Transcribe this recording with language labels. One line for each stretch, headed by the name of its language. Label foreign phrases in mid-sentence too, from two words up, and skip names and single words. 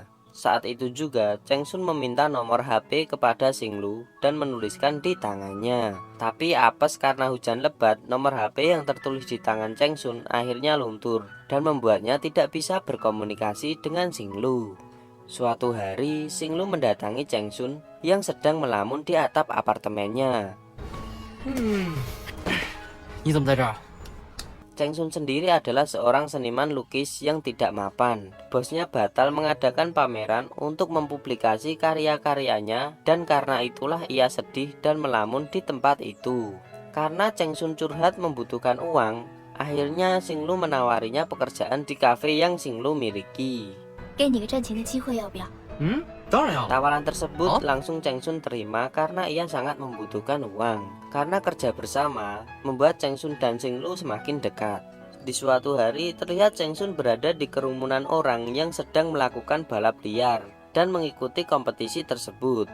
Indonesian: Saat itu juga Cheng Sun meminta nomor HP kepada Xinglu dan menuliskan di tangannya. Tapi apes karena hujan lebat, nomor HP yang tertulis di tangan Cheng Sun akhirnya luntur dan membuatnya tidak bisa berkomunikasi dengan Xinglu. Suatu hari, Xinglu mendatangi Cheng Sun yang sedang melamun di atap apartemennya.
Chinese: 你怎么在这儿？
Indonesian: Cheng Sun sendiri adalah seorang seniman lukis yang tidak mapan. Bosnya batal mengadakan pameran untuk mempublikasi karya-karyanya dan karena itulah ia sedih dan melamun di tempat itu. Karena Cheng Sun curhat membutuhkan uang, akhirnya Xinglu menawarinya pekerjaan di kafe yang Xinglu miliki.
Chinese: 给你个赚钱的机会，要不要？当然要了。
Indonesian: Tawaran tersebut langsung Cheng Sun terima karena ia sangat membutuhkan uang. Karena kerja bersama, membuat Cheng Sun dan Xinglu semakin dekat. Di suatu hari, terlihat Cheng Sun berada di kerumunan orang yang sedang melakukan balap liar dan mengikuti kompetisi tersebut.